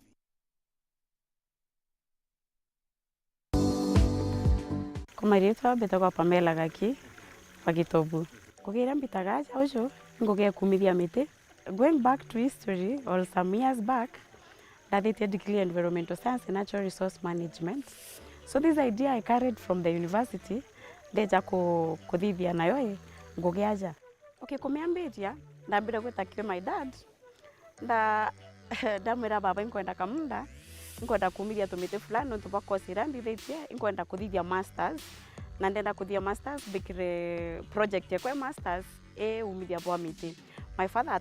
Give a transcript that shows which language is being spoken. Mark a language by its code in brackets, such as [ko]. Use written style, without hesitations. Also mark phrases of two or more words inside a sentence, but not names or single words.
[mer] Kumaritwa betagwa Pamela Gaki Pagitobu. Kugira mbitagaja ujo ngoge kumithia miti. [en] Going back to history, or some years back, that I did degree in environmental science and natural resource management. So this idea I carried from the university, [mer] deja kuthithia nayo ngoge aja. Okay, kumeambitia ndambira gwitakia [en] my dad. [mer] Ndamwira baba inkwenda kamunda. Inkwenda kumithia tumite fulani ntuba course irambithitie inkwenda kuthithia masters. Na ndenda kuthia masters bikire project yakwa masters umithia bwa miti. [en] My father